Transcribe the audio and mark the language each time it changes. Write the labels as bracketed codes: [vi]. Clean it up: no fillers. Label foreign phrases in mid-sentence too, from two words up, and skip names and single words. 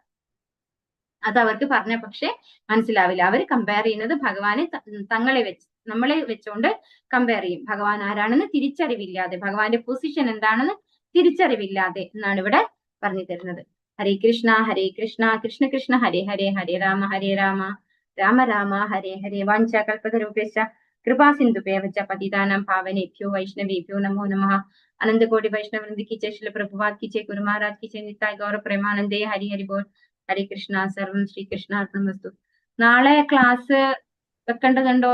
[ml] അത് അവർക്ക് പറഞ്ഞ പക്ഷെ മനസ്സിലാവില്ല. അവർ കമ്പയർ ചെയ്യുന്നത് ഭഗവാനെ തങ്ങളെ വെച്ച് നമ്മളെ വെച്ചുകൊണ്ട് കമ്പയർ ചെയ്യും. ഭഗവാൻ ആരാണെന്ന് തിരിച്ചറിവില്ലാതെ, ഭഗവാന്റെ പൊസിഷൻ എന്താണെന്ന് തിരിച്ചറിവില്ലാതെ എന്നാണ് ഇവിടെ പറഞ്ഞു തരുന്നത്. [sa] ഹരേ കൃഷ്ണ കൃഷ്ണ കൃഷ്ണ ഹരേ ഹരേ, ഹരേ രാമ രാമ രാമ ഹരേ ഹരേ. വാഞ്ചാകൽപതരൂപേശ്ച കൃപാ സിന്ധുഭ്യവ പതിതാനാം പാവനേഭ്യോ വൈഷ്ണവേഭ്യോ നമോ നമഃ. [hi] अनंतकोटि वैष्णववृंद की जय, श्रील प्रभुपाद की जय, गुरु महाराज की जय, निताई गौर प्रेमानंदे, हरि हरि बोल. [sa] ഹരേ കൃഷ്ണ, സർവം ശ്രീകൃഷ്ണാർപ്പണമസ്തു. [ml] നാളെ ക്ലാസ് വെക്കേണ്ടതുണ്ടോ?